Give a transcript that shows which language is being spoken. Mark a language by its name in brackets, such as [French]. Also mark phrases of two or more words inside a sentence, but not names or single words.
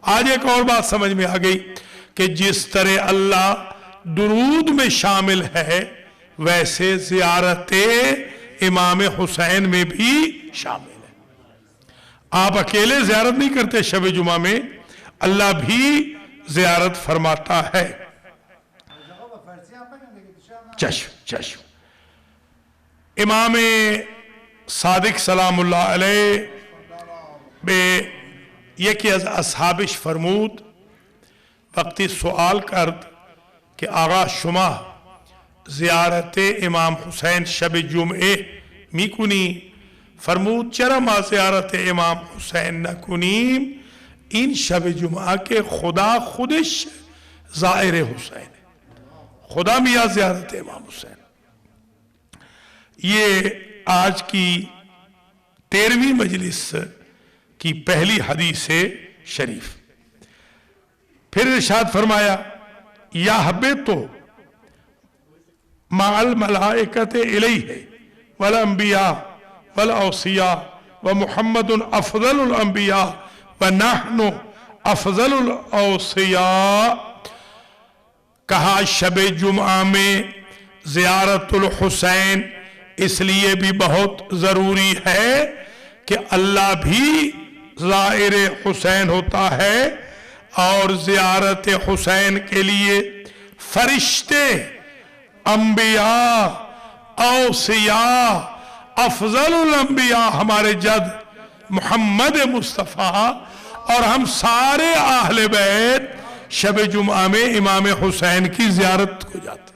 [Urdu] آج ایک اور بات سمجھ میں آ گئی کہ جس طرح اللہ درود میں شامل ہے ویسے زیارت امام حسین میں بھی شامل ہے. آپ اکیلے زیارت نہیں کرتے شب جمعہ میں، اللہ بھی زیارت فرماتا ہے. چشم. [Persian] امام صادق سلام الله علیه به یکی از اصحابش فرمود وقتی سوال کرد که آقا شما زیارت امام حسین شب جمعه میکنی؟ فرمود چرا ما زیارت امام حسین نکنیم؟ این شب جمعه که خدا خودش زائر حسین، خدا میاد زیارت امام حسین. [Urdu] یہ آج کی 13ویں مجلس کی پہلی حدیث شریف. پھر ارشاد فرمایا [Arabic] یحبط مع الملائکۃ الیہ والانبیاء والاوصیاء ومحمد افضل الانبیاء ونحن افضل الاوصیاء. [Urdu] کہا شب جمعہ میں زیارت الحسین اس لیے بھی بہت ضروری ہے کہ اللہ بھی زائر حسین ہوتا ہے اور زیارت حسین کے لیے فرشتے، انبیاء، اوصیاء، افضل الانبیاء ہمارے جد محمد مصطفیٰ اور ہم سارے اہل بیت شب جمعہ میں امام حسین کی زیارت کو جاتے ہیں.